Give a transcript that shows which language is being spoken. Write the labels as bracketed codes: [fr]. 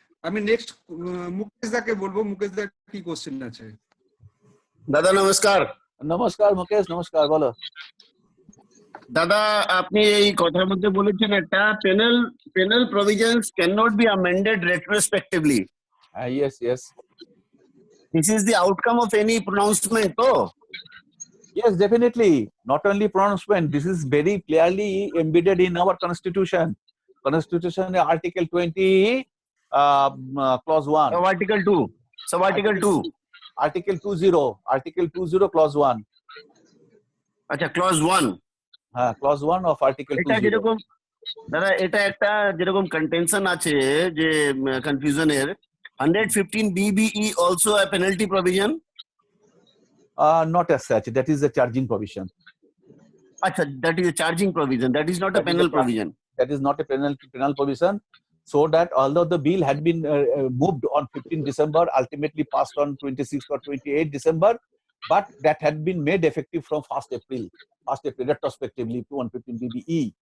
[bn] আমি নেক্সট মুকেশ দাকে বলবো, মুকেশ দা কি কোশ্চেন আছে? দাদা নমস্কার। মুকেশ, নমস্কার, বলো। দাদা আপনি এই কথার মধ্যে বলেছেন একটা [en] penal provisions cannot be amended retrospectively. Yes. This is the outcome of any pronouncement, oh? Yes, definitely. Not only pronouncement, this is very clearly embedded in our constitution. Constitution Article 20, Clause 1. So Article 2. Article 20, Clause 1. [bn] আচ্ছা, Clause 1. হ্যাঁ, Clause 1 of Article 20. এটা যেরকম দাদা, এটা একটা যেরকম contention আছে যে কনফিউশনের, 115 BBE [en] also a penalty provision? Not as such. That is a charging provision. Achha, that is a charging provision. That is not a penal provision. That is not a penal provision. So that although the bill had been moved on 15 December, ultimately passed on 26 or 28 December, but that had been made effective from 1st April retrospectively to 115 BBE.